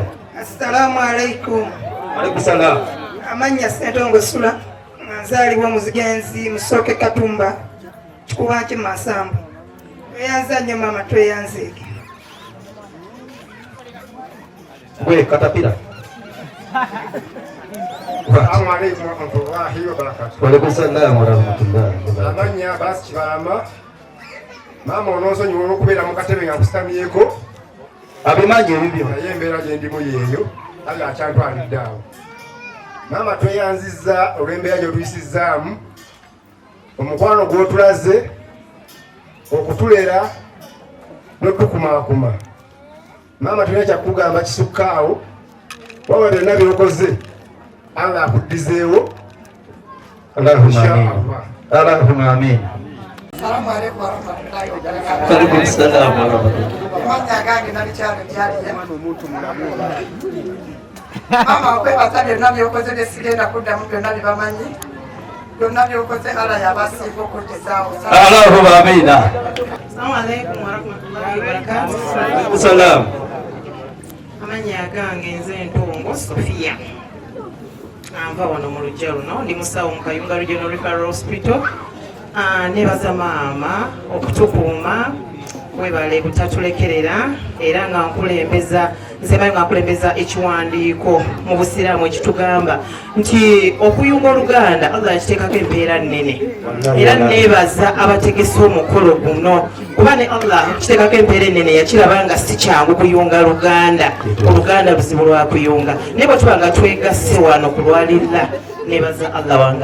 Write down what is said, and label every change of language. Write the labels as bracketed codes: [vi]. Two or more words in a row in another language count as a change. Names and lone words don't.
[ar] السلام عليكم. عليكم السلام. [lg] Amannya Sentongo Sula nzaalibwa muzigenzi Musoke Katumba Kikubanki Masambu. Tweyanza nnyo maama tweyanzeege. Gwe katapira. [ar] السلام عليكم ورحمة الله وبركاته. وعليكم السلام ورحمة الله وبركاته. [lg] Amanya basi Kibalama. Maama onoosonyiwa olw'okubeera mu katebe nga nkusitamyeko. Abimanyi ebibyo. Naye embeera gye ndimu yeeyo ali akyantwalidde awo. Maama tweyanzizza olw'embeera gy'otuyisizzaamu omukwano gw'otulaze okutulera n'otukumaakuma. Maama tulina kyakugamba kisukkaawo wawe byonna byokoze Allah akuddizeewo. [ar] اللهم آمين. السلام عليكم ورحمة الله وبركاته. عليكم السلام ورحمة الله. [lg] Amanya gange nali kyalo kyaliya. Maama okwebaza byonna byokoze nesigenda kuddamu byonna bibamanyi. Byonna byokoze Allah yabasiiba okuddizaawo. [ar] اللهم آمين. السلام عليكم ورحمة الله وبركاته. Salaam. [lg] Amanya gange nze Ntongo Sofia. Nva wano mu lujja luno ndi musawo mu Kayunga Regional Referral Hospital. Nebaza maama okutukuuma webale butatulekerera era nga nkulembeza nzebayo nga nkulembeza ekiwandiiko mu busiraamu ekitugamba nti okuyunga oluganda Allah yakiteekako empeera nnene era nebaza abategese omukolo guno kuba ne Allah yakiteekako empeera ennene yakiraba nga si kyangu kuyunga luganda oluganda luzibu lwa kuyunga naye bwe tuba nga twegasse wano kulwalirira nebaza Allah wange